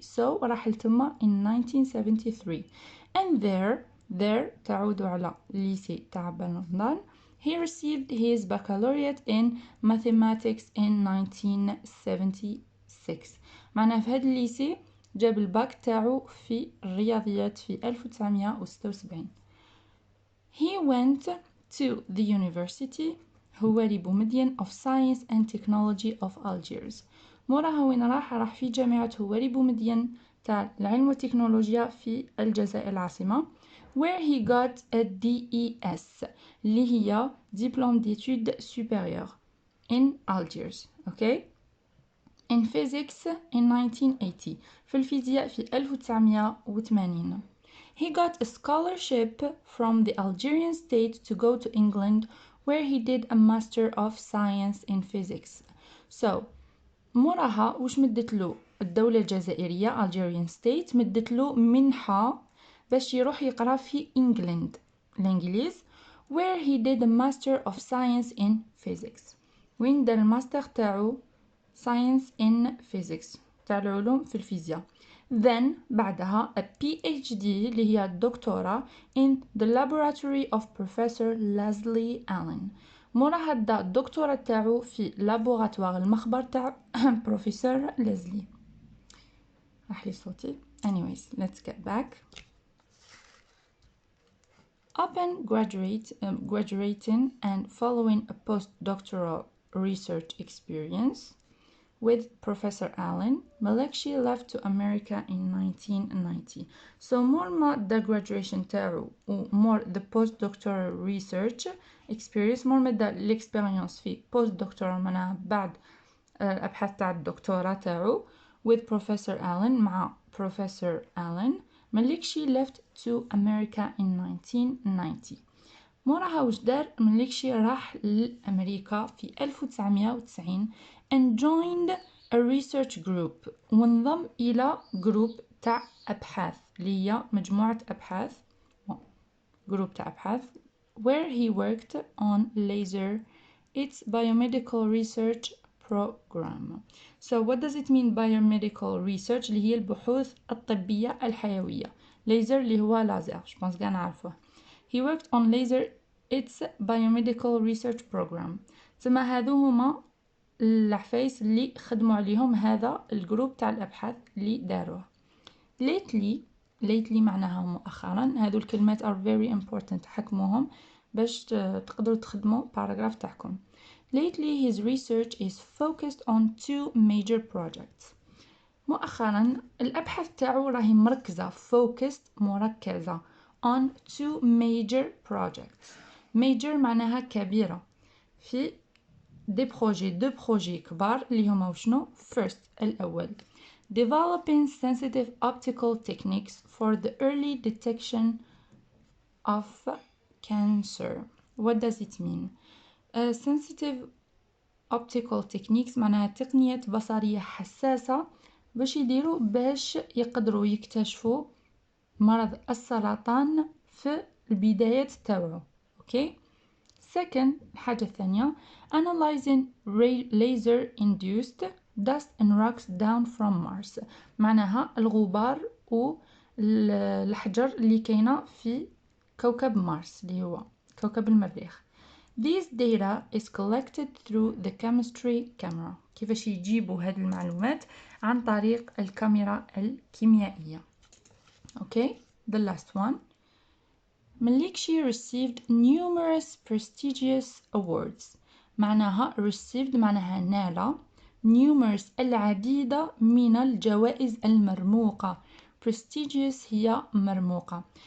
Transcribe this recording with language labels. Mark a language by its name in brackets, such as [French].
[Arabic] So راح لتما [English] in 1973 and there [Arabic] تعود على ليسي تاع عبان رمضان. [English] He received his baccalaureate in mathematics in 1976. [Arabic] معناه في هذا الليسي جاب الباك تاعو في الرياضيات في 1976. [English] He went to the University هواري بومدين of Science and Technology of Algiers. [Arabic] موراها وين راح في جامعة هواري بومدين تاع العلم والتكنولوجيا في الجزائر العاصمة [English] where he got a DES [Arabic] اللي هي [French] Diplôme d'études supérieures [Arabic] in Algiers. [English] Okay? In physics in 1980 [Arabic] في الفيزياء في 1980. [English] He got a scholarship from the Algerian state to go to England where he did a Master of Science in Physics. [Arabic] So موراها وش مدت له الدولة الجزائرية [English] Algerian state [Arabic] مدت له منحة باش يروح يقرأ في إنجلند الإنجليز [English] where he did a Master of Science in Physics. [Arabic] وين دار الماستر تاعو [English] Science in Physics [Arabic] تاع العلوم في الفيزياء. [English] Then بعدها a PhD [Arabic] اللي هي الدكتوراه [English] in the laboratory of Professor Leslie Allen. [Arabic] مورا هدا الدكتوراه تاعو في لابوراتوار المخبر تاع بروفيسور ليزلي. راح لي صوتي. [English] Anyways, let's get back. Upon graduating and following a postdoctoral research experience with Professor Allen, Melikshi left to America in 1990. So more ما the graduation تاعو و more the postdoctoral research experience more ما دا l'experience في postdoctoral [Arabic] معناها بعد الأبحاث تاع الدكتوراه تاعو [English] with Professor Allen مع Professor Allen. Melikshi left to America in 1990. [Arabic] موراها وش دار؟ مليكشي راح لأمريكا في 1990 [English] and joined a research group [Arabic] وانضم إلى جروب تاع أبحاث اللي هي مجموعة أبحاث جروب تاع أبحاث [English] where he worked on laser its biomedical research program. So what does it mean biomedical research؟ [Arabic] اللي هي البحوث الطبية الحيوية. laser اللي هو لازر [French] je pense [Arabic] كاع نعرفوه. [English] He worked on laser its biomedical research program. [Arabic] ثم هذو هما العفايس اللي خدموا عليهم هذا الجروب تاع الأبحاث اللي داروه. lately معناها مؤخرا. هذو الكلمات [English] are very important [Arabic] حكموهم باش تقدروا تخدموا باراجراف تاعكم. [English] Lately his research is focused on two major projects. [Arabic] مؤخرا الأبحاث تاعو راهي مركزة focused مركزة [English] on two major projects. [Arabic] major معناها كبيرة في دو بروجي كبار اللي هما وشنو؟ first الأول [English] developing sensitive optical techniques for the early detection of cancer. What does it mean? sensitive optical techniques [Arabic] معناها تقنية بصرية حساسة باش يديروا باش يقدروا يكتشفوا مرض السرطان في البدايات تاوعو. اوكي. second الحاجة الثانية [English] analyzing laser induced dust and rocks down from Mars [Arabic] معناها الغبار والحجر اللي كاينة في كوكب مارس اللي هو كوكب المريخ. [English] This data is collected through the chemistry camera. [Arabic] كيفاش يجيبوا هذه المعلومات؟ عن طريق الكاميرا الكيميائية. [English] Okay, the last one. مليكشي received numerous prestigious awards. [Arabic] معناها received معناها نال numerous العديد من الجوائز المرموقة. prestigious هي مرموقة.